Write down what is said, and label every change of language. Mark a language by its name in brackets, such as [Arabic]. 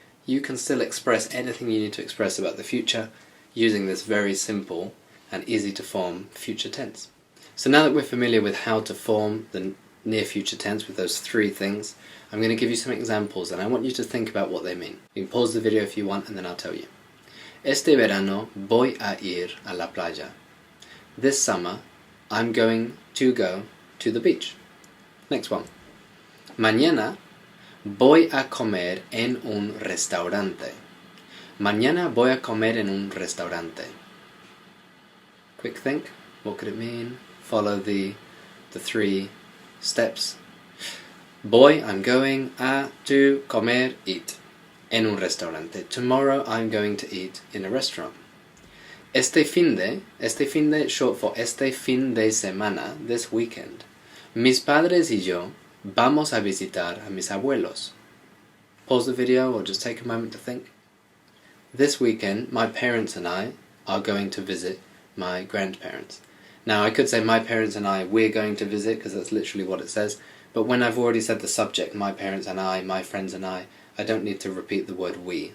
[English] You can still express anything you need to express about the future using this very simple and easy to form future tense. So now that we're familiar with how to form the near future tense with those three things, I'm going to give you some examples and I want you to think about what they mean. You can pause the video if you want and then I'll tell you. [Spanish] Este verano voy a ir a la playa. [English] This summer I'm going to go to the beach. Next one. [Spanish] Mañana voy a comer en un restaurante. Mañana voy a comer en un restaurante. [English] Quick think. What could it mean? Follow the three steps. [Spanish] Voy, I'm going, a, to, comer, eat. En un restaurante. [English] Tomorrow I'm going to eat in a restaurant. [Spanish] Este fin de, short for este fin de semana, this weekend. Mis padres y yo vamos a visitar a mis abuelos. [English] Pause the video or just take a moment to think. This weekend, my parents and I are going to visit my grandparents. Now, I could say my parents and I, we're going to visit, because that's literally what it says. But when I've already said the subject, my parents and I, my friends and I don't need to repeat the word we.